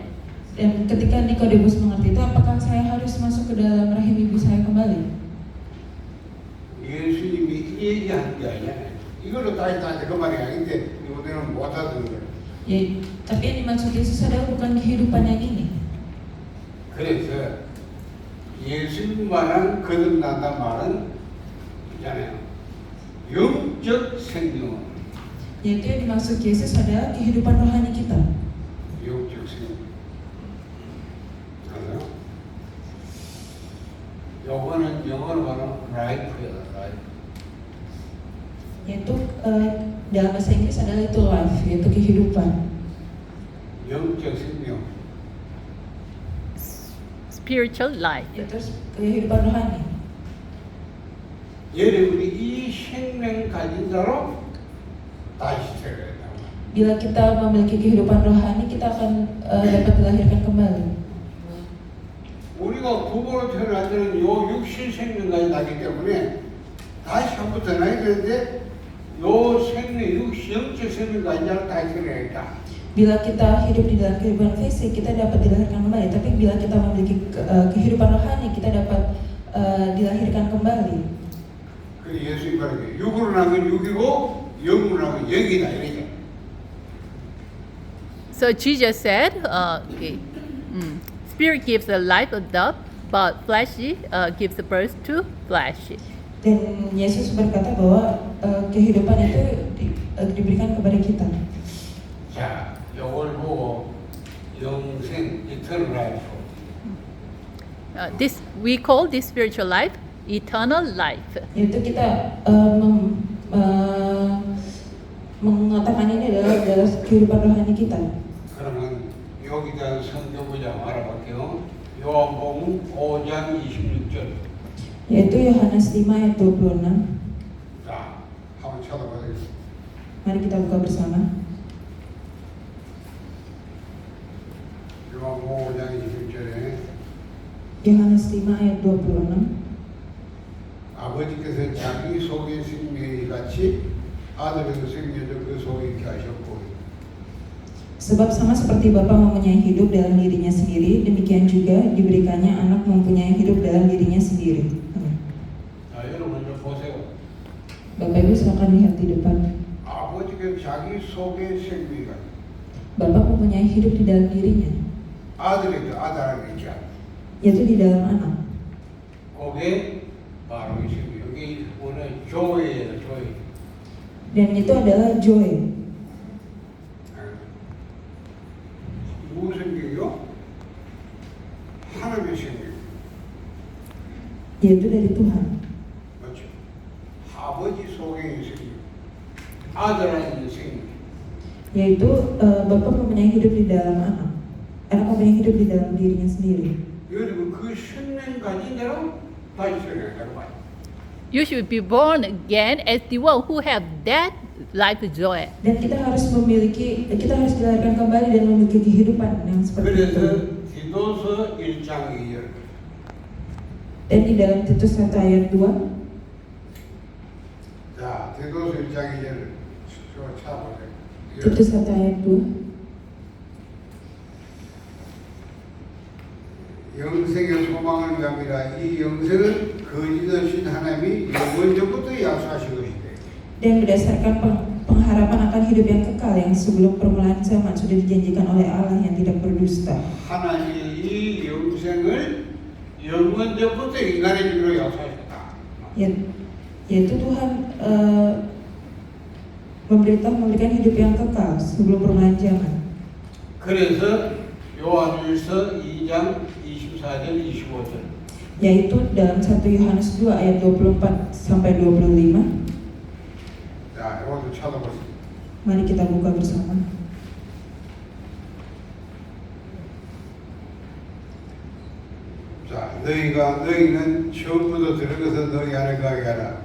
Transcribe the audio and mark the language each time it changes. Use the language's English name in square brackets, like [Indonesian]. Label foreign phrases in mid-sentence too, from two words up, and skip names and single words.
[Indonesian] Dan ketika Nikodemus mengerti itu, apakah saya harus masuk ke dalam rahim ibu saya kembali? [Korean] 예수님이 이 얘기하는 게 아니야. 이걸로 따지다 그 말이 아닌데 이거는 못 하는 거야. [Indonesian] Ya, tapi yang dimaksud Yesus adalah bukan kehidupan yang ini. [Korean] 그래서 예수님만한 거듭난단 말은 있잖아요. 영적 생명, [Indonesian] Yaitu yang dimaksud Yesus adalah kehidupan rohani kita. [Korean] 영적 생명. 그래서 요거는 영어로 말하면 라이프야, 라이프. [Indonesian] Yaitu dalam bahasa Inggris adalah itu life, yaitu kehidupan. [Korean] 영적 생명. [English] Spiritual life. [Indonesian] Itu kehidupan rohani. [Korean] 여러분이 이 생명 가진 자로 다시 태어난다. [Indonesian] Bila kita memiliki kehidupan rohani, kita akan dapat dilahirkan kembali. [Korean] 우리가 부모로 태어날 때는 요 육신 생명까지 나기 때문에 다시 한 번 태어나야 되는데 요 생명, 영적 생명까지 다시 태어나야겠다. [Indonesian] Bila kita hidup di dalam kehidupan fisik, kita dapat dilahirkan kembali. Tapi bila kita memiliki kehidupan rohani, kita dapat dilahirkan kembali. [Korean] 그 예수님 말하기 육으로 나면 육이고 영으로 나면 영이다 이러죠. [English] So Jesus said, spirit gives the life of the, but fleshy gives the birth to flesh. [Indonesian] Dan Yesus berkata bahwa kehidupan itu diberikan kepada kita. [Korean] 자, 요걸 보고 영생, [English] eternal life. This we call this spiritual life eternal life. [Indonesian] Yaitu kita mengatakan ini adalah kehidupan rohani kita. [Korean] 그러면 여기다 성경 문장 알아볼게요. 요한복음 5장 26절. [Indonesian] Yaitu Yohanes 5 ayat 26. [Korean] 자, 한번 찾아보세요. [Indonesian] Mari kita buka bersama. [Korean] 요한복음 5장 26절에 [Indonesian] Yohanes 5 ayat 26. [Korean] 아버지께서 자기 속에 생명이 같이 아들에도 생명도 그 속에 있게 하셨고 [Indonesian] Sebab sama seperti Bapa mempunyai hidup dalam dirinya sendiri, demikian juga diberikannya anak mempunyai hidup dalam dirinya sendiri. Amin. [Korean] 자, 여러분 좀 보세요. [Indonesian] Bapak Ibu silakan lihat di depan. [Korean] 아버지께서 자기 속에 생명이 같이 [Indonesian] Bapa mempunyai hidup di dalam dirinya, [Korean] 아들에도 아들에게 있게 하셨고 [Indonesian] yaitu di dalam anak. [Korean] 그게 바로 이 생명. 여기 오늘 조예요, 조예. [Indonesian] Dan itu adalah joy. [Korean] 무슨 생명이요? 하나님의 생명. [Indonesian] Yaitu dari Tuhan. [Korean] 맞죠? 아버지 속에 있는 생명. 아들 안에 있는 생명. [Indonesian] Yaitu Bapa mempunyai hidup di dalam anak. Anak mempunyai hidup di dalam dirinya sendiri. [Korean] 여러분 그 생명 가진 대로 다시 태어난다고 봐요. [English] You should be born again as the one who have that life joy. [Indonesian] Dan kita harus dilahirkan kembali dan memiliki kehidupan yang seperti itu. [Korean] 그래서 디도서 1장 2절. [Indonesian] Dan di dalam Titus 1 ayat 2. [Korean] 자, 디도서 1장 2절 찾아보세요. [Indonesian] Titus 1 ayat 2. [Korean] 영생의 소망을 위함이라. 이 영생은 거짓되신 하나님이 영원전부터 약속하신 것이되. [Indonesian] Dan berdasarkan pengharapan akan hidup yang kekal yang sebelum permulaan zaman sudah dijanjikan oleh Allah yang tidak berdusta. [Korean] 하나님이 이 영생을 영원전부터 인간의 주로 약속하셨다. [Indonesian] Yaitu Tuhan memberikan hidup yang kekal sebelum permulaan zaman. [Korean] 그래서 요한일서 2장 24절 25절. [Indonesian] Yaitu dalam 1 Yohanes 2 ayat 24 sampai 25. [Korean] 자, 이것도 찾아보세요. [Indonesian] Mari kita buka bersama. [Korean] 자, 너희는 처음부터 들은 것은 너희 안에 가게 하라.